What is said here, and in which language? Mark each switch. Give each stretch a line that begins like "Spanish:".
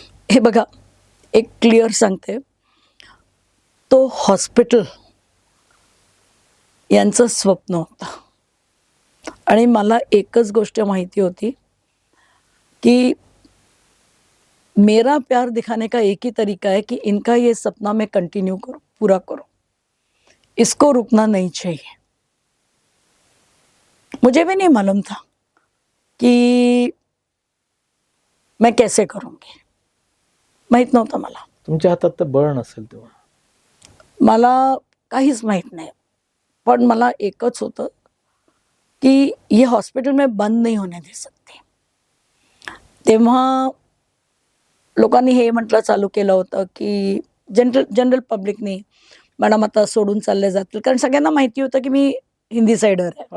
Marathi: हे बघा, एक क्लिअर सांगते, तो हॉस्पिटल यांचं स्वप्न होतं आणि मला एकच गोष्ट माहिती होती कि
Hindi: मेरा प्यार दिखाने का एक ही तरीका है कि इनका ये सपना मैं कंटिन्यू करूं, पूरा करूं, इसको रुकना नहीं चाहिए. मुझे भी नहीं मालूम था कि मैं कैसे करूंगी,
Marathi: माहित नव्हतं मला. तुमच्या हातात तर बळ नसेल तेव्हा. मला काहीच माहित नाही, पण मला एकच होतं कि
Hindi: ये हॉस्पिटल में बंद नहीं होने दे सकते.
Marathi: तेव्हा लोकांनी हे म्हटलं चालू केलं होतं की जनरल पब्लिकनी, मॅडम आता सोडून चालले जातील, कारण सगळ्यांना माहिती होतं की मी हिंदी साइडर आहे